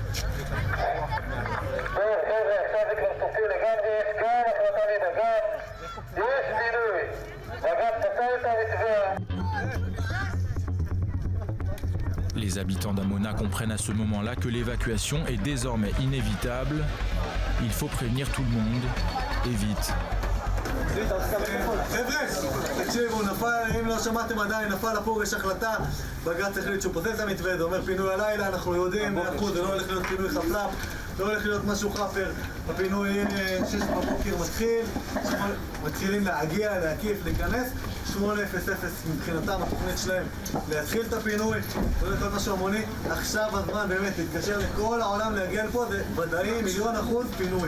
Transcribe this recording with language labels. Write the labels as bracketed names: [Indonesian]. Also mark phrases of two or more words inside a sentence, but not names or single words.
[French] Les habitants d'Amona comprennent à ce moment-là que l'évacuation est désormais inévitable. Il faut prévenir tout le monde, et vite. [Hebrew] חבר'ה, תקשיבו, אם לא שמעתם עדיין, נפל הפורש החלטה, בג"ץ החליט שהוא פוסל את המתווה, זה אומר פינוי הלילה, אנחנו יודעים, זה לא הולך להיות פינוי חפלף, לא הולך להיות משהו חפר, הפינוי יהיה 6 בבוקר מתחילים להגיע, להקיף, להיכנס, 8:00 מבחינתם התוכנית שלהם להתחיל את הפינוי, זה הולך להיות משהו המוני, עכשיו הזמן באמת להתקשר לכל העולם להגיע לפה, זה ודאי 1,000,000% פינוי.